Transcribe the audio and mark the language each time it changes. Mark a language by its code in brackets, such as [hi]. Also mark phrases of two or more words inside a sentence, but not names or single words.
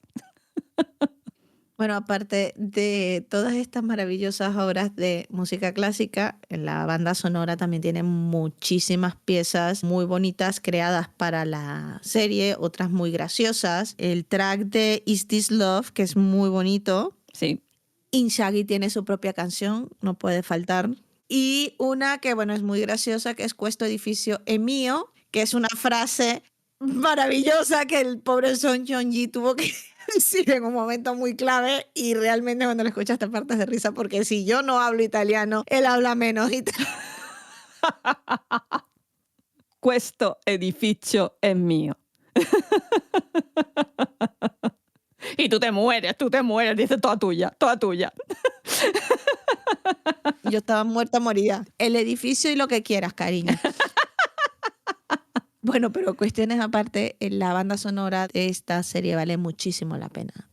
[es] Bueno, aparte de todas estas maravillosas obras de música clásica, la banda sonora también tiene muchísimas piezas muy bonitas creadas para la serie, otras muy graciosas. El track de Is This Love, que es muy bonito. Sí. Inzaghi tiene su propia canción, no puede faltar. Y una que, bueno, es muy graciosa, que es [it] Questo edificio è mio, [es] que es una frase maravillosa que el pobre Son Yeon-ji tuvo que decir en un momento muy clave, y realmente cuando lo escuchas te partes de risa porque si yo no hablo italiano, él habla menos italiano. [it] Questo edificio è mio. [es] Y tú te mueres, dice toda tuya, toda tuya. Yo estaba muerta, moría. El edificio y lo que quieras, cariño. Bueno, pero cuestiones aparte, la banda sonora de esta serie vale muchísimo la pena.